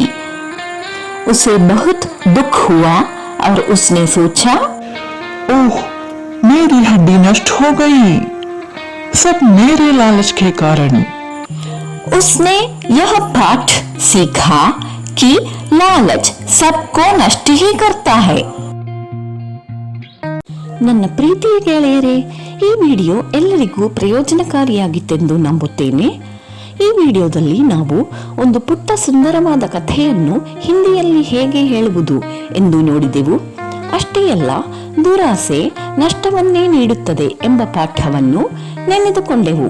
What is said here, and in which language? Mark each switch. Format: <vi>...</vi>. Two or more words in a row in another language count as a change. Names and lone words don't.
<hi>उसे बहुत दुख हुआ और उसने सोचा, ओह, मेरी हड्डी नष्ट हो गई, सब मेरे लालच के कारण। उसने यह पाठ सीखा कि लालच सबको नष्ट ही करता है।</hi> <kn>ನನ್ನ ಪ್ರೀತಿಯ ಗೆಳೆಯರೇ, ಈ ವಿಡಿಯೋ ಎಲ್ಲರಿಗೂ ಪ್ರಯೋಜನಕಾರಿಯಾಗಿತ್ತೆಂದು ನಂಬುತ್ತೇನೆ. ಈ ವಿಡಿಯೋದಲ್ಲಿ ನಾವು ಒಂದು ಪುಟ್ಟ ಸುಂದರವಾದ ಕಥೆಯನ್ನು ಹಿಂದಿಯಲ್ಲಿ ಹೇಗೆ ಹೇಳುವುದು ಎಂದು ನೋಡಿದೆವು. ಅಷ್ಟೇ ಅಲ್ಲ, ದುರಾಸೆ ನಷ್ಟವನ್ನೇ ನೀಡುತ್ತದೆ ಎಂಬ ಪಾಠವನ್ನು ನೆನೆದುಕೊಂಡೆವು.</kn>